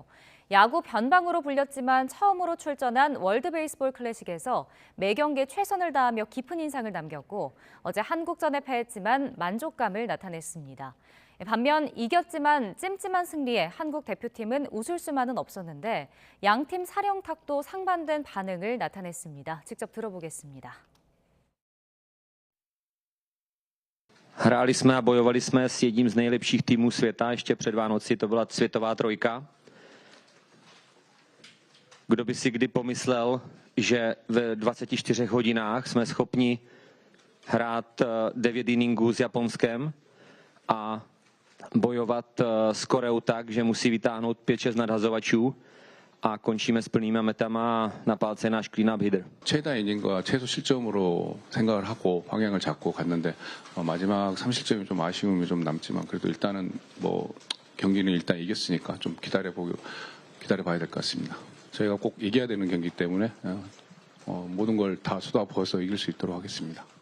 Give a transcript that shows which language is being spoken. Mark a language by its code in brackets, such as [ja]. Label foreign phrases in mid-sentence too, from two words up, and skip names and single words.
[ko] 야구 변방으로 불렸지만 처음으로 출전한 월드 베이스볼 클래식에서 매 경기에 최선을 다하며 깊은 인상을 남겼고 어제 한국전에 패했지만 만족감을 나타냈습니다. 반면 이겼지만 찜찜한 승리에 한국 대표팀은 웃을 수만은 없었는데 양팀 사령탑도 상반된 반응을 나타냈습니다. 직접 들어보겠습니다. [cs] Hráli jsme a bojovali jsme s jedním z nejlepších týmů světa. Ještě před Vánoci to byla světová trojka. Kdo by si kdy pomyslel, že ve 24 hodinách jsme schopni hrát 9 inningů s Japonskem a bojovat s Koreou tak, že musí vytáhnout 5-6 nadhazovačů a končíme s plnými metama a na palce náš [en] clean-up hitter. [ko] 최다 이닝과 최소 실점으로 생각을 하고 방향을 잡고 갔는데 마지막 3실점이 좀 아쉬움이 좀 남지만 그래도 일단은 뭐 경기는 일단 이겼으니까 좀 기다려봐야 될 것 같습니다. 저희가 꼭 이겨야 되는 경기 때문에 모든 걸 다 쏟아부어서 이길 수 있도록 하겠습니다.